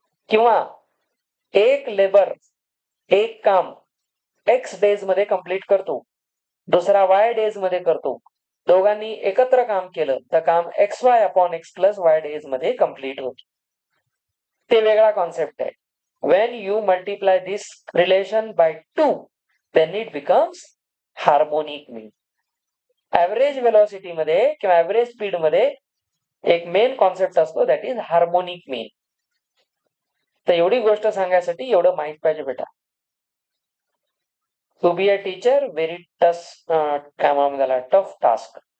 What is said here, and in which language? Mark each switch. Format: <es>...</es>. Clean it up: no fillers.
<mr>किंवा एक लेबर एक काम x डेज मध्ये कंप्लीट करतो, दुसरा y डेज मध्ये करतो. दोघांनी एकत्र काम केलं तर काम xy upon x plus y days मध्ये कंप्लीट होतं. ते वेगळा कॉन्सेप्ट आहे.</mr> <en>When you multiply this relation by 2, then it becomes harmonic mean.</en> <mr>Average velocity मध्ये किंवा ऍव्हरेज स्पीड मध्ये एक मेन कॉन्सेप्ट असतो,</mr> <en>That is harmonic mean.</en> <mr>तर एवढी गोष्ट सांगायसाठी एवढं माहित पाहिजे बेटा.</mr> <en>to be a teacher very</en> <mr>काय म्हणून त्याला</mr> <en>Tough task.</en>